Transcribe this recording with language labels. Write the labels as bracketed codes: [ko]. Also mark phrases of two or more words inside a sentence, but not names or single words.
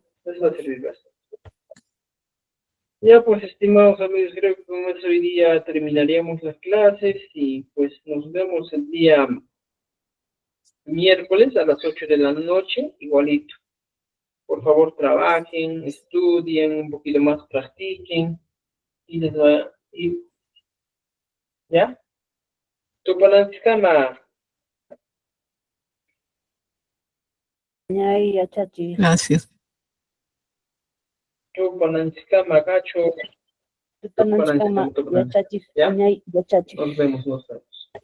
[es] Les va a servir bastante. Ya pues, estimados amigos, creo que con eso hoy día terminaríamos las clases y pues nos vemos el día miércoles a las 8 de la noche, igualito. Por favor, trabajen, estudien, un poquito más practiquen y les va a ir, ¿ya? [qu] Tupanantzkama, Ñay, yachachi. [es] Gracias. [qu] Tupanantzkama, Cacho, Tupananchikama, yachachi. [es] ¿ya? [qu] Ñay, yachachi.